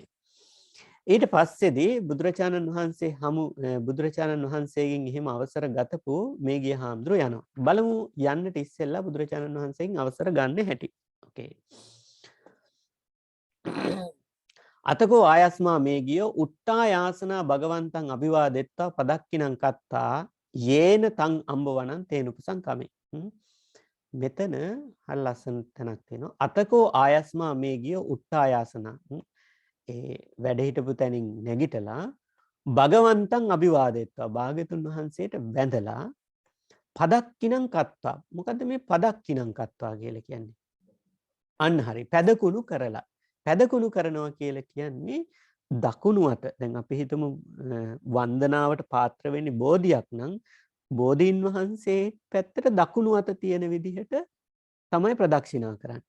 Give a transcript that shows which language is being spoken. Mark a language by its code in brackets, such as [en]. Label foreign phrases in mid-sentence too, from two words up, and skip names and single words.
[si] ඊට පස්සේදී බුදුරජාණන් වහන්සේ බුදුරජාණන් වහන්සේගෙන් එහෙම අවසර ගතපු මේ ගිය හාමුදුරුවෝ යනවා. බලමු යන්නට ඉස්සෙල්ලා බුදුරජාණන් වහන්සේගෙන් අවසර ගන්න හැටි. [pi] ඕකේ. අතකෝ ආයස්මා මේ ගිය උට්ටා යාසනා භගවන්තං අභිවාදෙත්තා පදක්කිනං කත්තා යේන තං අම්බවණං තේනුපසං කමේ. [si] මෙතන හරි ලස්සන තැනක් තියෙනවා. [pi] අතකෝ ආයස්මා මේ ගිය උට්ටා යාසනා [si] ඒ වැඩ හිටපු තැනින් නැගිටලා [pi] භගවන්තං අභිවාදෙත්වා [si] භාග්‍යතුන් වහන්සේට වැඳලා [pi] පදක්කිනං කත්තා. [si] මොකද්ද මේ [pi] පදක්කිනං කත්තා [si] කියලා කියන්නේ? අන්න හරි පැදකුණු කරලා. පැදකුණු කරනවා කියලා කියන්නේ දකුණු අත. දැන් අපි හිතමු වන්දනාවට පාත්‍ර වෙන්නේ බෝධියක් නම් බෝධීන් වහන්සේ පැත්තට දකුණු අත තියෙන විදිහට තමයි ප්‍රදක්ෂිනා කරන්නේ.